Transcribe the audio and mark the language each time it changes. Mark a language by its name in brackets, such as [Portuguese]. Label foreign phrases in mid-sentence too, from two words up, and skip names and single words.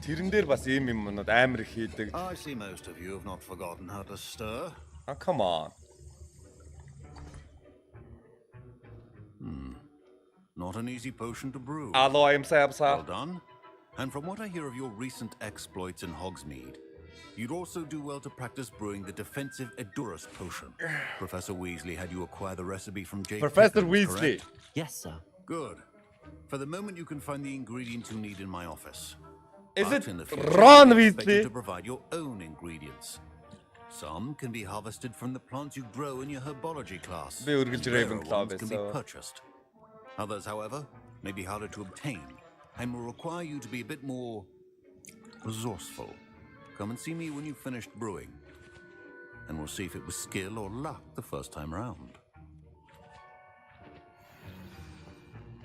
[Mongolian] Тэрэн дээр бас ийм юмнууд амар их хийдэг. [English] I see most of you have not forgotten how to stir. Oh, come on. Not an easy potion to brew. Hello, I'm Sabsa. Well done. And from what I hear of your recent exploits in Hogsmeade, you'd also do well to practice brewing the defensive Edurus potion. Professor Weasley had you acquire the recipe from Jake. Professor Pickens, Weasley. correct? Yes, sir. Good. For the moment, you can find the ingredients you need in my office. Is But it in the future, Ron I expect you Weasley? to provide your own ingredients. Some can be harvested from the plants you grow in your Herbology class. [Mongolian] Би үргэлж [English] Rarer Ravenclaw ones can be so. purchased. Others, however, may be harder to obtain and will require you to be a bit more resourceful. Come and see me when you've finished brewing, and we'll see if it was skill or luck the first time round.